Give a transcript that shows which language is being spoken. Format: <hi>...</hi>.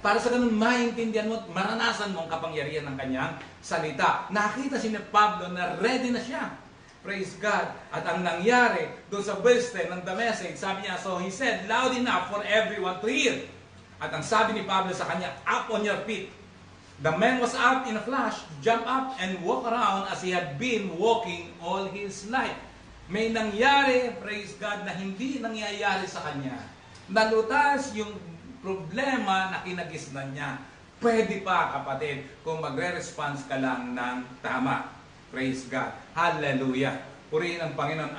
<tl>Para sa ganun, maintindihan mo at maranasan mo ang kapangyarihan ng kanyang salita. Nakita si Pablo na ready na siya. Praise God. At ang nangyari, doon sa verse 10 ng The Message, sabi niya,</tl> <en>so he said loud enough for everyone to hear.</en> <tl>At ang sabi ni Pablo sa kanya,</tl> <en>up on your feet. The man was up in a flash, jumped up and walked around as he had been walking all his life.</en> <tl>May nangyari, praise God, na hindi nangyayari sa kanya. Nalutas yung problema na kinagisnan niya. Pwede pa, kapatid, kung magre-response ka lang ng tama.</tl> <en>Praise God.</en> <tl>Hallelujah. Purihin ang Panginoon.</tl>